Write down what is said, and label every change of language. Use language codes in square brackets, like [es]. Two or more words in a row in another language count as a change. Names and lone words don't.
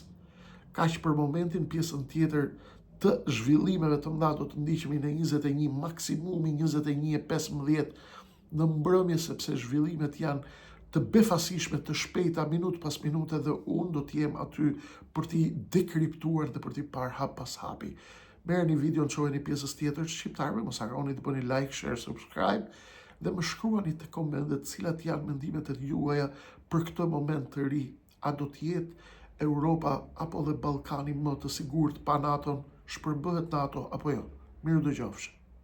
[sq] Kaq për momentin, pjesën tjetër të zhvillimeve të mëdha do të ndiqemi në 21, maksimumi 21:15 në mbrëmje, sepse zhvillimet janë të befasishme, të shpejta, minut pas minute, dhe unë do t'jem aty për t'i dekriptuar dhe për t'i par hap pas hapi. Merrni videon, çojeni pjesës tjetër, shqiptarëve, mos harroni të bëni [en] like, share, subscribe [sq] dhe më shkruani të komentet cilat janë mendimet e juaja për këtë moment të ri. A do t'jetë Europa apo dhe Ballkani më të sigurt pa NATO? Shpërbëhet NATO apo jo? Mirë dëgjofsh.